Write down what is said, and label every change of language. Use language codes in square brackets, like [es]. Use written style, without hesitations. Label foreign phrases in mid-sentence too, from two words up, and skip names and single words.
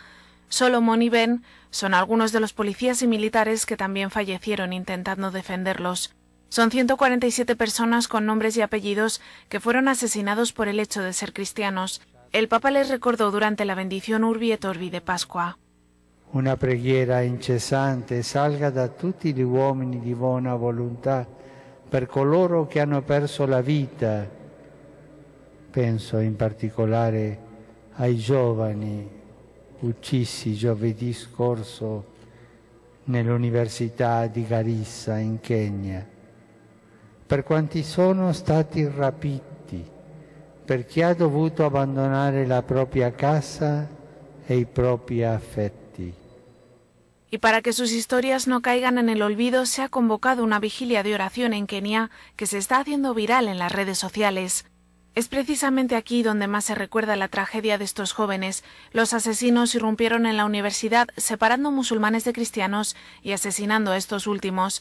[es] Solomon y Ben son algunos de los policías y militares que también fallecieron intentando defenderlos. Son 147 personas con nombres y apellidos que fueron asesinados por el hecho de ser cristianos. El Papa les recordó durante la bendición Urbi et Orbi de Pascua. [it] Una preghiera incessante salga da tutti gli uomini di buona volontà per coloro che hanno perso la vita. Penso in particolare ai giovani uccisi giovedì scorso nell'Università di Garissa in Kenya, per quanti sono stati rapiti, per chi ha dovuto abbandonare la propria casa e i propri affetti. [es] Y para que sus historias no caigan en el olvido, se ha convocado una vigilia de oración en Kenia que se está haciendo viral en las redes sociales. Es precisamente aquí donde más se recuerda la tragedia de estos jóvenes. Los asesinos irrumpieron en la universidad separando musulmanes de cristianos y asesinando a estos últimos.